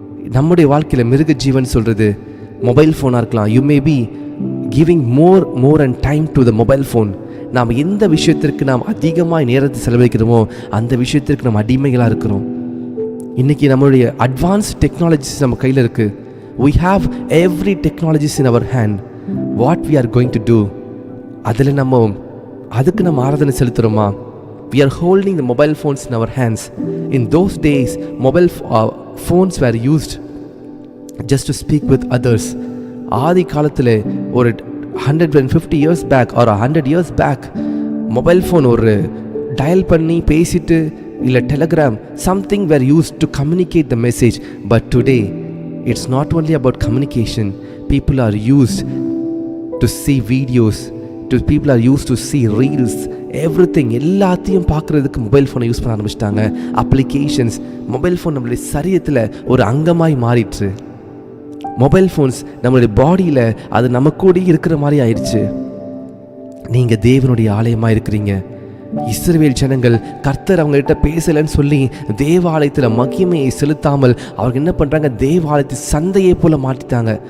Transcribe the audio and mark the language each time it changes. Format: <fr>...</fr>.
<ta>நம்முடைய வாழ்க்கையில் மிருக ஜீவன் சொல்கிறது மொபைல் ஃபோனாக இருக்கலாம்.</ta> <en>You may be giving more and time to the mobile phone.</en> <ta>நாம் எந்த விஷயத்திற்கு நாம் அதிகமாக நேரத்தை செலவழிக்கிறோமோ அந்த விஷயத்திற்கு நம்ம அடிமைகளாக இருக்கிறோம். இன்றைக்கி நம்மளுடைய அட்வான்ஸ் டெக்னாலஜிஸ் நம்ம கையில் இருக்குது.</ta> <en>we have every technologies in our hand. what we are going to do?</en> <ta>அதில் அதுக்கு நம்ம ஆராதனை செலுத்துகிறோமா?</ta> <en>we are holding the mobile phones in our hands. in those days mobile phones were used just to speak with others.</en> <ta>ஆதி காலத்தில் ஒரு</ta> <en>150 years back or 100 years back</en> <ta>mobile phone ஒரு dial பண்ணி பேசிட்டு இல்லை Telegram</ta> <en>something were used to communicate the message. but today it's not only about communication. people are used to see videos, people are used to see reels, everything.</en> <ta>எல்லாத்தையும் பார்க்குறதுக்கு mobile ஃபோனை use பண்ண ஆரம்பிச்சிட்டாங்க. Applications, mobile phone நம்மளுடைய சரீரத்தில் ஒரு அங்கமாய் மாறிடுச்சு. Mobile phones நம்மளுடைய பாடியில் அது நம்ம கூட இருக்கிற மாதிரி ஆயிடுச்சு. நீங்கள் தேவனுடைய ஆலயமாக இருக்கிறீங்க. இஸ்ரவேல் ஜனங்கள் கர்த்தர் அவங்ககிட்ட பேசலைன்னு சொல்லி தேவாலயத்தில் மகிமையை செலுத்தாமல் அவங்க என்ன பண்ணுறாங்க, தேவாலயத்தை சந்தையை போல் மாற்றிட்டாங்க.</ta>